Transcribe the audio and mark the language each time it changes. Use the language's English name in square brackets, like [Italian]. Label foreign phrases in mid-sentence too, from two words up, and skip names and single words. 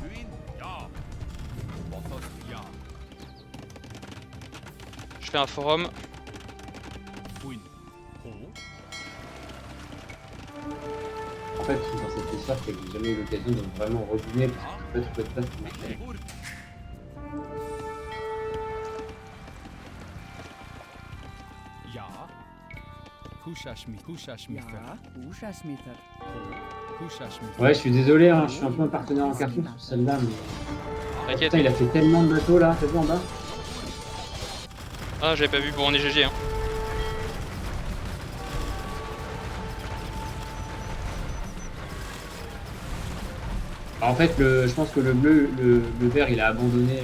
[French] Je fais un forum. En fait, dans cette histoire, c'est que j'ai jamais eu l'occasion de vraiment reviner parce qu'en fait, je peux pas tout marcher. Ja. Kushashmith. Ja, Ushasmitter. Kushashmith. Ouais, je suis désolé, hein, je suis un peu un partenaire en carton sur celle-là, mais. T'inquiète. Putain, il a fait tellement de bateaux là, t'as vu en bas? Ah, j'avais pas vu, bon, on est GG. Hein. Bah, en fait, je pense que le bleu, le vert, il a abandonné.